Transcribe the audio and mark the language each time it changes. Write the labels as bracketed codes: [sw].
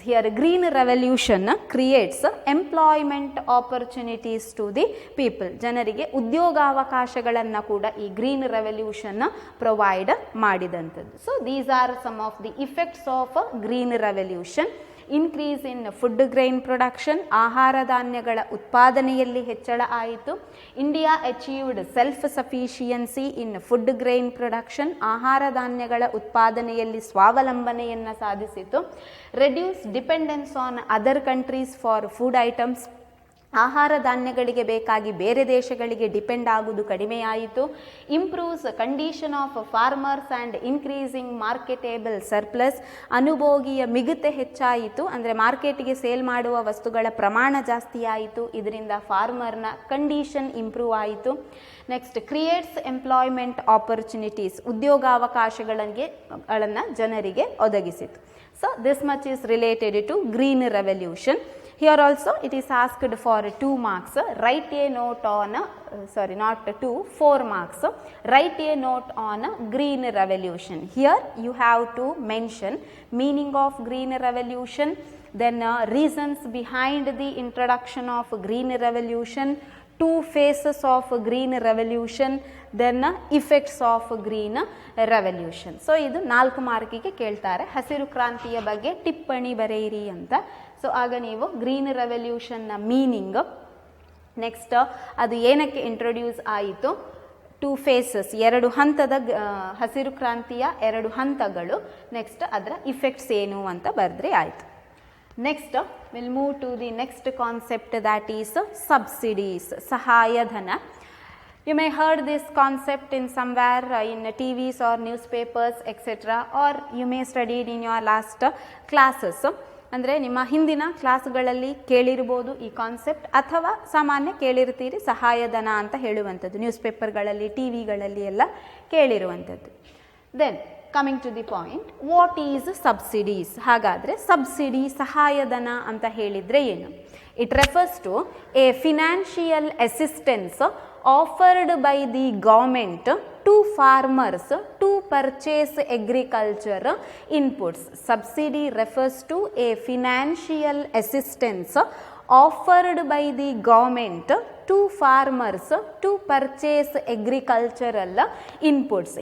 [en] Here green revolution creates employment opportunities to the people. [kn] ಜನರಿಗೆ ಉದ್ಯೋಗಾವಕಾಶಗಳನ್ನು ಕೂಡ ಈ green revolution provide ಮಾಡಿದಂಥದ್ದು. [en] So these are some of the effects of green revolution. Increase in food grain production, [kn] ಆಹಾರ ಧಾನ್ಯಗಳ ಉತ್ಪಾದನೆಯಲ್ಲಿ ಹೆಚ್ಚಳ ಆಯಿತು. [en] India achieved self sufficiency in food grain production, [kn] ಆಹಾರ ಧಾನ್ಯಗಳ ಉತ್ಪಾದನೆಯಲ್ಲಿ ಸ್ವಾವಲಂಬನೆಯನ್ನು ಸಾಧಿಸಿತು. [en] reduce dependence on other countries for food items, [kn] ಆಹಾರ ಧಾನ್ಯಗಳಿಗೆ ಬೇಕಾಗಿ ಬೇರೆ ದೇಶಗಳಿಗೆ ಡಿಪೆಂಡ್ ಆಗುವುದು ಕಡಿಮೆಯಾಯಿತು. [en] improves condition of farmers and increasing marketable surplus, [kn] ಅನುಭೋಗಿಯ ಮಿಗುತೆ ಹೆಚ್ಚಾಯಿತು, ಅಂದರೆ ಮಾರ್ಕೆಟಿಗೆ ಸೇಲ್ ಮಾಡುವ ವಸ್ತುಗಳ ಪ್ರಮಾಣ ಜಾಸ್ತಿ ಆಯಿತು, ಇದರಿಂದ ಫಾರ್ಮರ್ನ ಕಂಡೀಷನ್ ಇಂಪ್ರೂವ್ ಆಯಿತು. [en] next creates employment opportunities, [kn] ಉದ್ಯೋಗಾವಕಾಶಗಳನ್ನು ಜನರಿಗೆ ಒದಗಿಸಿತು. [en] So this much is related to green revolution. Here also it is asked for 2 marks. Write a note on, 4 marks. Write a note on green revolution. Here you have to mention meaning of green revolution, then reasons behind the introduction of green revolution, 2 phases of green revolution, then effects of green revolution. [kn] So ಇದು 4 ಮಾರ್ಕಿಗೆ ಕೇಳ್ತಾರೆ. ಹಸಿರು ಕ್ರಾಂತಿಯ ಬಗ್ಗೆ ಟಿಪ್ಪಣಿ ಬರೆಯಿರಿ ಅಂತ. So ಆಗ ನೀವು ಗ್ರೀನ್ ರೆವಲ್ಯೂಷನ್ನ ಮೀನಿಂಗ್, ನೆಕ್ಸ್ಟ್ ಅದು ಏನಕ್ಕೆ ಇಂಟ್ರೊಡ್ಯೂಸ್ ಆಯಿತು, 2 phases 2 ಹಂತದ ಹಸಿರು ಕ್ರಾಂತಿಯ 2 ಹಂತಗಳು, ನೆಕ್ಸ್ಟ್ ಅದರ ಇಫೆಕ್ಟ್ಸ್ ಏನು ಅಂತ ಬರೆದ್ರೆ ಆಯಿತು. [en] Next will move to the next concept, that is subsidies, ಸಹಾಯಧನ. You may heard this concept in somewhere in TVs or newspapers etc. or you may studied in your last classes. [kn] ಅಂದರೆ ನಿಮ್ಮ ಹಿಂದಿನ ಕ್ಲಾಸ್ಗಳಲ್ಲಿ ಕೇಳಿರ್ಬೋದು ಈ ಕಾನ್ಸೆಪ್ಟ್, ಅಥವಾ ಸಾಮಾನ್ಯ ಕೇಳಿರ್ತೀರಿ ಸಹಾಯಧನ ಅಂತ ಹೇಳುವಂಥದ್ದು, ನ್ಯೂಸ್ ಪೇಪರ್ಗಳಲ್ಲಿ ಟಿ ವಿಗಳಲ್ಲಿ ಎಲ್ಲ ಕೇಳಿರುವಂಥದ್ದು. [en] Then coming to the point, what is subsidies? [kn] ಹಾಗಾದರೆ ಸಬ್ಸಿಡಿ, ಸಹಾಯಧನ ಅಂತ ಹೇಳಿದರೆ ಏನು? [en] It refers to a financial assistance offered by the government to farmers to purchase agriculture inputs. Subsidy refers to a financial assistance offered by the government to farmers to purchase agricultural inputs.